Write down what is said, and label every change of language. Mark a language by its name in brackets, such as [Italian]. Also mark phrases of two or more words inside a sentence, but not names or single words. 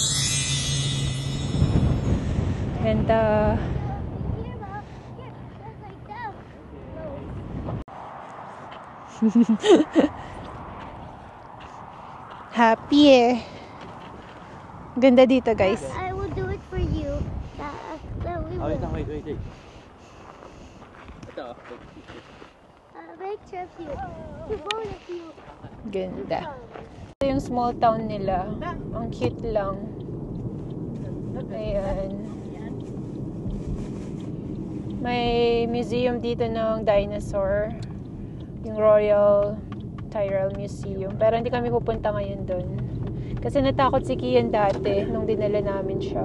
[Filipino] Ganda. Happy eh. Ganda dito guys. [English] I will do it for you. [Filipino] Wait. Ito. [English] Picture of you. To both of you. [Filipino] Ganda. Ito yung [English] small town [Filipino] nila. Ang cute lang. Ayan. May museum dito ng dinosaur. Yung Royal Tyrrell Museum. Pero hindi kami pupunta ngayon doon. Kasi natakot si Kian dati nung dinala namin siya.